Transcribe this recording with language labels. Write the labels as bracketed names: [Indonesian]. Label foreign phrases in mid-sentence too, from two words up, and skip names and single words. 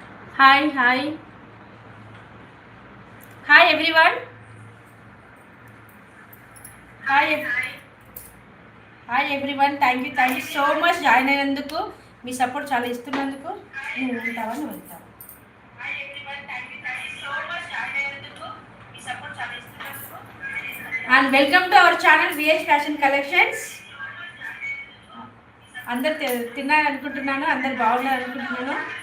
[English] Hi, hi, hi everyone. Hi, hi everyone. Thank you so much [Telugu] జాయిన్ అయినందుకు మీ సపోర్ట్ చాలా ఇస్తున్నందుకు నువ్వు ఉంటావా నువ్వు వెళ్తావా [English] Hi everyone thank you so much [Telugu] జాయిన్ అయినందుకు మీ సపోర్ట్ చాలా ఇస్తున్నందుకు [English] and welcome to our channel VS Fashion Collections. [Telugu] అందరు తిన్నారు అనుకుంటున్నాను, అందరు బాగున్నారు అనుకుంటున్నాను.